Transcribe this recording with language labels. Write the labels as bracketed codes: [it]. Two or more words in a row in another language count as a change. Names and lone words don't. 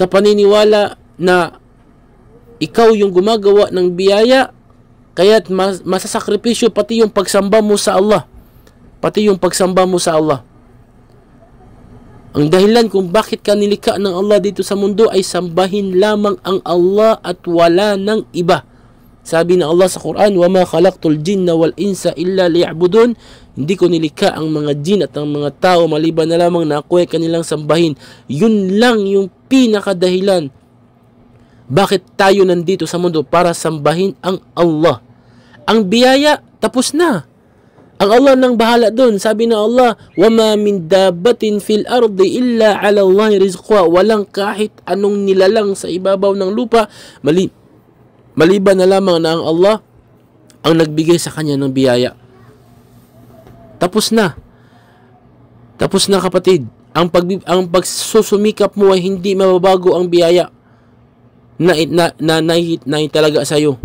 [tl] Sa paniniwala na ikaw yung gumagawa ng biyaya, kaya't masasakripisyo pati yung pagsamba mo sa Allah. Pati yung pagsamba mo sa Allah. Ang dahilan kung bakit ka nilikha ng Allah dito sa mundo ay sambahin lamang ang Allah at wala ng iba. Sabi ng Allah sa Quran, [ar] وَمَا خَلَقْتُ الْجِنَّ وَالْإِنسَ إِلَّا لِيَعْبُدُونَ. [tl] Hindi ko nilikha ang mga jin at ang mga tao maliban na lamang na ako ay kanilang sambahin. Yun lang yung pinakadahilan. Bakit tayo nandito sa mundo? Para sambahin ang Allah. Ang biyaya, tapos na. Ang Allah nang bahala doon. Sabi ng Allah, [ar] وَمَا مِن دَابَّةٍ فِي الْأَرْضِ إِلَّا عَلَى اللَّهِ رِزْقُهَا. [tl] Walang kahit anong nilalang sa ibabaw ng lupa, maliban na lamang na ang Allah ang nagbigay sa kanya ng biyaya. Tapos na. Tapos na, kapatid. Ang pagsusumikap mo ay hindi mababago ang biyaya na talaga sa iyo.